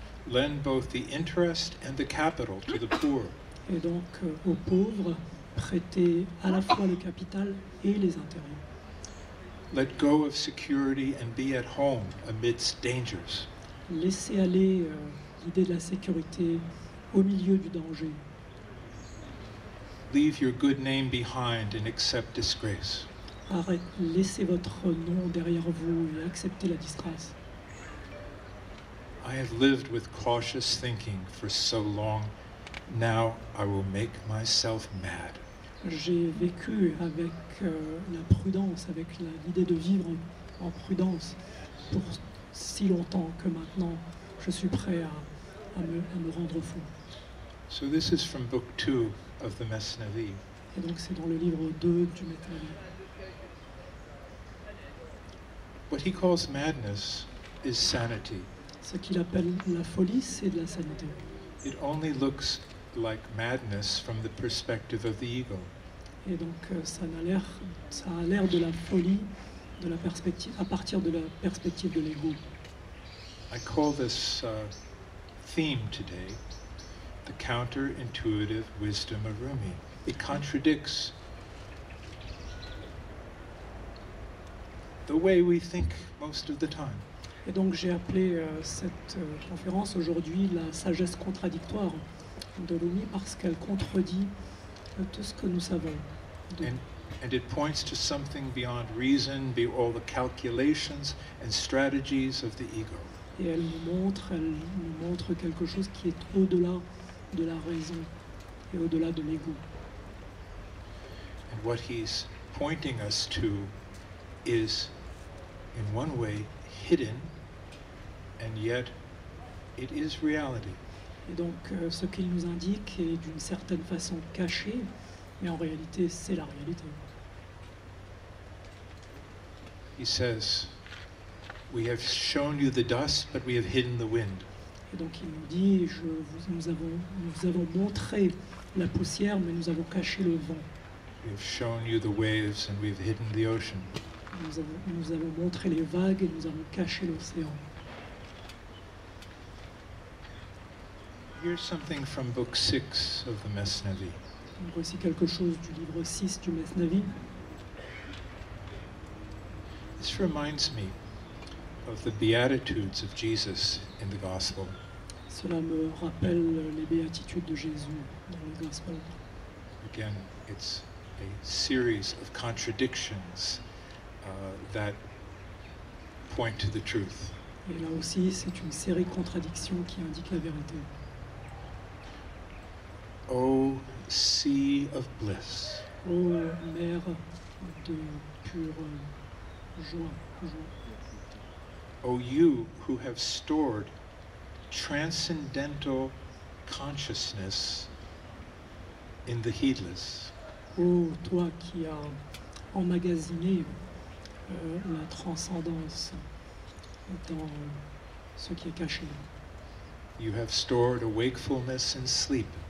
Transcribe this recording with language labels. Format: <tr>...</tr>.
<en>Lend both the interest and the capital to the poor.</en> <fr>Et donc aux pauvres, prêter à la fois le capital et les intérêts.</fr> <en>Let go of security and be at home amidst dangers.</en> <fr>Laissez aller l'idée de la sécurité au milieu du danger.</fr> <en>Leave your good name behind and accept disgrace.</en> <fr>Laissez votre nom derrière vous et acceptez la disgrâce.</fr> <en>I have lived with cautious thinking for so long. Now I will make myself mad.</en> <fr>J'ai vécu avec la prudence, avec l'idée de vivre en prudence pour si longtemps que maintenant je suis prêt à me rendre fou.</fr> <en>So this is from book 2 of the Mesnavi.</en> <fr>Et donc c'est dans le livre 2 du Méditation.</fr> <en>What he calls madness is sanity.</en> <fr>Ce qu'il appelle la folie, c'est de la sanité.</fr> <en>It only looks like madness from the perspective of the ego.</en> <fr>Et donc ça a l'air de la folie de la perspective, à partir de la perspective de l'ego.</fr> <en>I call this theme today the counterintuitive wisdom of Rûmî. It contradicts the way we think most of the time.</en> <fr>Et donc j'ai appelé cette conférence aujourd'hui la sagesse contradictoire de Rûmî parce qu'elle contredit tout ce que nous savons.</fr> <en>And it points to something beyond reason, be all the calculations and strategies of the ego.</en> <fr>Et elle nous montre quelque chose qui est au-delà de la raison et au-delà de l'ego.</fr> <en>And what he's pointing us to is, in one way, hidden, and yet it is reality.</en> <fr>Et donc, ce qu'il nous indique est d'une certaine façon caché, mais en réalité, c'est la réalité.</fr> <en>He says, we have shown you the dust, but we have hidden the wind.</en> <fr>Et donc, il nous dit, nous avons montré la poussière, mais nous avons caché le vent.</fr> <en>We have shown you the waves, and we have hidden the ocean.</en> <fr>Nous avons montré les vagues et nous avons caché l'océan.</fr> <en>Here's something from book 6 of the Mesnavi.</en> <fr>Donc, voici quelque chose du livre 6 du Mesnavi.</fr> <en>This reminds me of the Beatitudes of Jesus in the Gospel.</en> <fr>Cela me rappelle les béatitudes de Jésus dans les Gospels.</fr> <en>Again, it's a series of contradictions that point to the truth.</en> <fr>Et là aussi, c'est une série de contradictions qui indiquent la vérité.</fr> <en>O sea of bliss,</en> <fr>Ô mer de pure joie.</fr> <en>O you who have stored transcendental consciousness in the heedless.</en> <fr>Ô toi qui as emmagasiné la transcendance dans ce qui est caché.</fr> <en>You have stored a wakefulness in sleep.</en>